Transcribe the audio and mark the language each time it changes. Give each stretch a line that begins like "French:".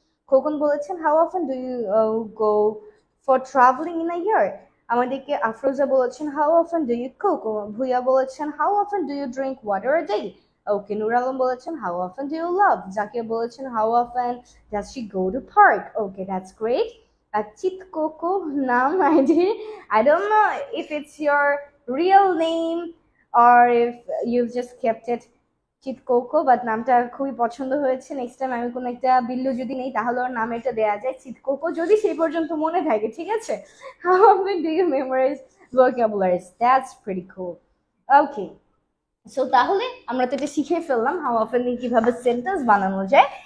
English: Khokon
Bangla: বলেছেন
English: How often do you go for traveling in a year.
Bangla: আমাদেরকে
English: Afroza
Bangla: বলেছেন
English: How often do you cook, Bhuiya বলেছেন how often do you drink water a day. Okay, Nur Alam
Bangla: বলেছেন
English: How often do you love, Zakir বলেছেন how often does she go to park. Okay, that's great. Chit Coco Nam ID. I don't know if it's your real name or if you've just kept it Chit Coco, but
Bangla: নামটা খুবই পছন্দ হয়েছে। Next time আমি কোনো একটা বিল্লু যদি নেই তাহলে ওর নাম এটা দেয়া যায় চিত কোকো, যদি সেই পর্যন্ত মনে থাকে। ঠিক আছে,
English: how often do you memorize vocabularies? That's pretty cool.
Bangla: Okay, so তাহলে আমরা তো এটা শিখে ফেললাম হাউ অফেন দিয়ে কিভাবে সেন্টেন্স বানানো যায়।